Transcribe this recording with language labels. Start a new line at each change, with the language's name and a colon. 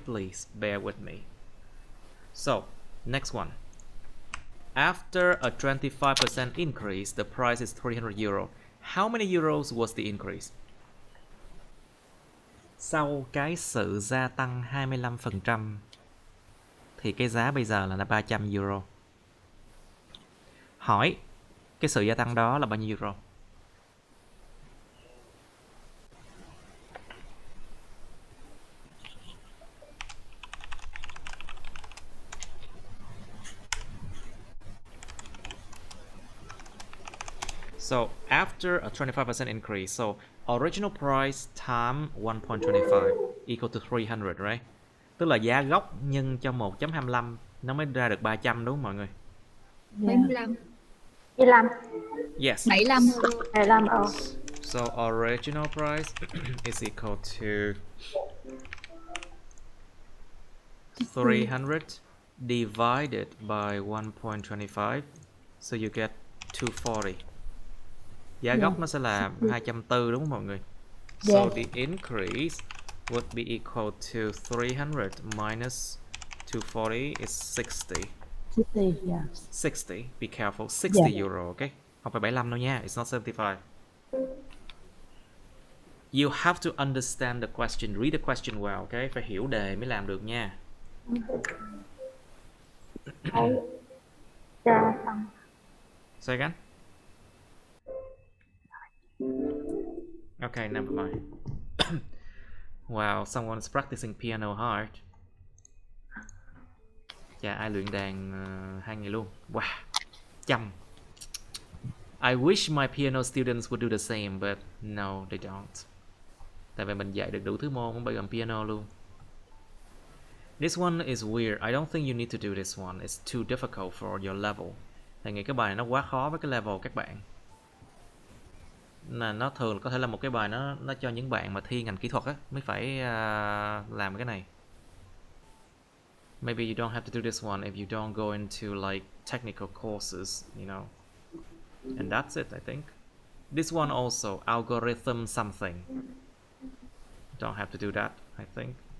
English: Please bear with me. So, next one. After a 25% increase, the price is 300 euro. How many euros was the increase?
Vietnamese: Sau cái sự gia tăng 25% thì cái giá bây giờ là 300 euro. Hỏi cái sự gia tăng đó là bao nhiêu euro?
English: So after a 25% increase, so original price time 1.25 equal to 300, right?
Vietnamese: Tức là giá gốc nhân cho 1.25 nó mới ra được 300 đúng không mọi người?
English: 75. 25. Yes. 75. 25. So original price is equal to 300 divided by 1.25. So you get 240.
Vietnamese: Giá gốc nó sẽ là 240 đúng không mọi người?
English: So the increase would be equal to 300 minus 240 is 60. 60, yeah. 60, be careful, 60 Yeah. euro, okay?
Vietnamese: Không phải 75 đâu nha,
English: it's not 75. You have to understand the question, read the question well, okay?
Vietnamese: Phải hiểu đề mới làm được nha.
English: Say again? Okay, never mind. Wow, someone's practicing piano hard.
Vietnamese: Dạ, ai luyện đàn 2 ngày luôn. Wow, chăm.
English: I wish my piano students would do the same, but no, they don't.
Vietnamese: Tại vì mình dạy được đủ thứ môn, không bao gồm piano luôn.
English: This one is weird. I don't think you need to do this one. It's too difficult for your level.
Vietnamese: Thầy nghĩ cái bài này nó quá khó với cái level các bạn. Nó thường có thể là một cái bài nó cho những bạn mà thi ngành kỹ thuật á mới phải làm cái này.
English: Maybe you don't have to do this one if you don't go into like technical courses, you know. And that's it, I think. This one also, algorithm something. Don't have to do that, I think.